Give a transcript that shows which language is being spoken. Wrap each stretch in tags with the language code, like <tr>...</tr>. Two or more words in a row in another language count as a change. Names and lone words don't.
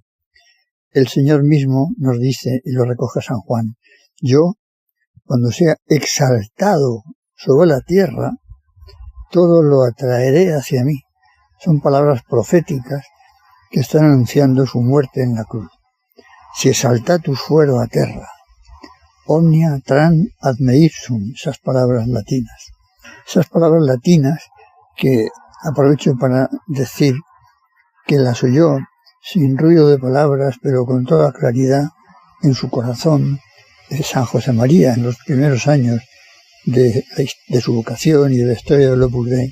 <es>El Señor mismo nos dice, y lo recoge San Juan, yo, cuando sea exaltado sobre la tierra, todo lo atraeré hacia mí. Son palabras proféticas que están anunciando su muerte en la cruz.</es> <la>Si exaltatus fuero a terra, omnia tran ad me ipsum,</la> <es>esas palabras latinas. Esas palabras latinas que aprovecho para decir que las oyó sin ruido de palabras, pero con toda claridad en su corazón, San José María en los primeros años de su vocación y de la historia del Opus Dei.</es>